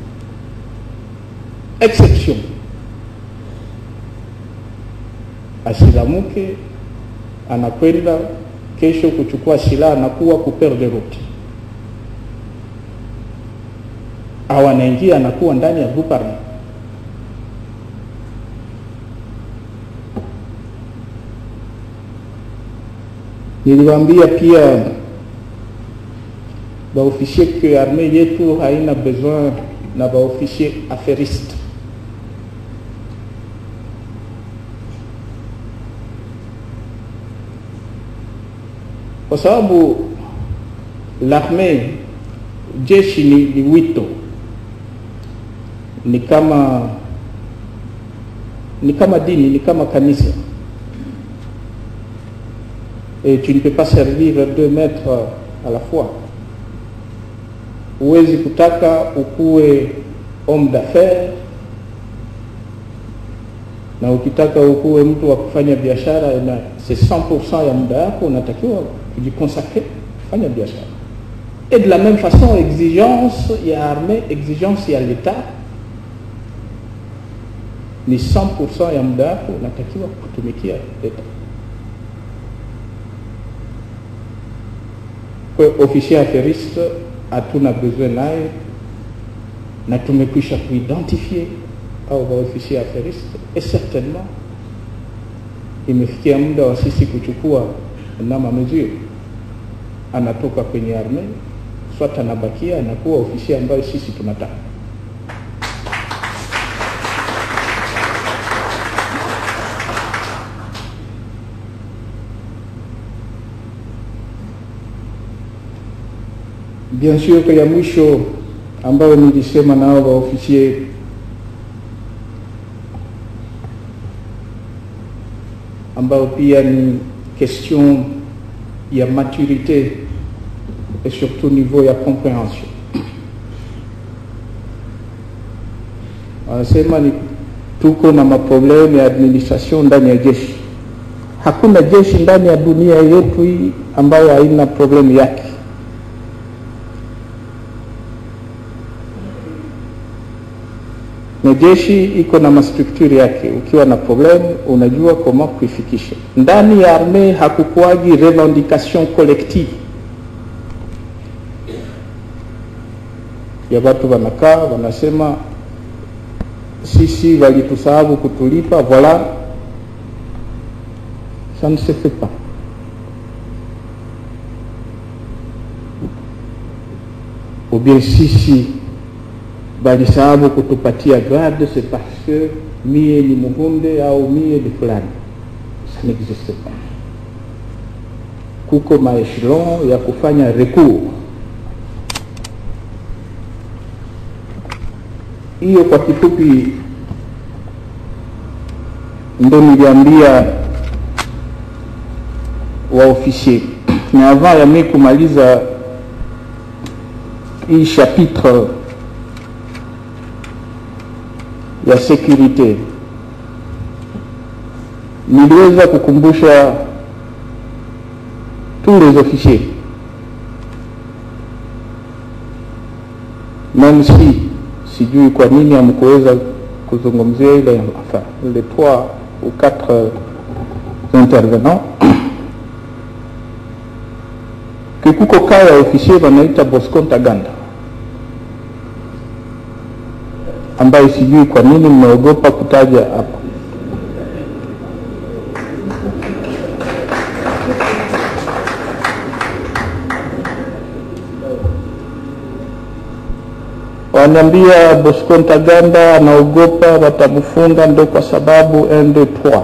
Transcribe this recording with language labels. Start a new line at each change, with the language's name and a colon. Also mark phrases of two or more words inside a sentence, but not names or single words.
Swahili: exception asilamuke anakwenda kesho kuchukua silaha na kuwa kuperde route, au anaingia anakuwa ndani ya
French: groupe armé.
Swahili: Niliwaambia pia ba
French: officier que armée
Swahili: yetu haina besoin na ba
French: officier affairiste.
Swahili: Kwa sababu l'armée, jeshi ni wito, ni kama dini, ni kama kanisa.
French: Et tu ne peux pas servir 2 maîtres à la fois.
Swahili: Uwezi kutaka ukuwe
French: homme d'affaires
Swahili: na ukitaka ukuwe mtu wa kufanya biashara, na c'est 100% ya muda wako unatakiwa kujiconsacrer kufanya biashara.
French: Et de la même façon, exigence
Swahili: ya armée, exigence ya l'État ni 100% ya muda wako unatakiwa kutumikia l'État. Kwa
French: officier affairiste
Swahili: hatuna besoin naye, na tumekwisha kuidentifier au ba
French: officier affairiste, et certainement
Swahili: imefikia muda wa sisi kuchukua nama mesure, anatoka kwenye armée, soit anabakia anakuwa officier ambayo sisi tunataka.
French: Bien sûr que
Swahili: ya mwisho ambao nilisema nao wa officier ambao pia ni question ya
French: maturité et surtout niveau
Swahili: ya compréhension. Anasema ni tuko na maprobleme ya administration ndani ya jeshi. Hakuna jeshi ndani ya dunia yetu hii ambayo haina problemu yake. Na jeshi iko na mastructure yake, ukiwa na problemu unajua kama kuifikisha. Ndani ya armée hakukuagi
French: revendication collective.
Swahili: ya watu wanakaa wanasema sisi walitusahau kutulipa,
French: voilà, ça ne se fait pas. Ou bien
Swahili: sisi walisahau kutupatia grade,
French: c'est parce que
Swahili: mie ni Muhunde au mie ni fulani.
French: Ça n'existe pas.
Swahili: Kuko maechelon ya kufanya recours. Hiyo kwa kifupi ndo niliambia wa officier.
French: Mais avant
Swahili: ya mimi kumaliza hii chapitre ya sécurité, niliweza kukumbusha
French: tous les officiers, même si
Swahili: sijui kwa nini hamkuweza kuzungumzia ile,
French: enfin les 3 ou 4 intervenants,
Swahili: kikuko kaya officier wanaita Bosco Ntaganda, ambaye sijui kwa nini mnaogopa kutaja hapa. Wanambia Bosco Ntaganda anaogopa watamfunga, ndo kwa sababu 1 2 3.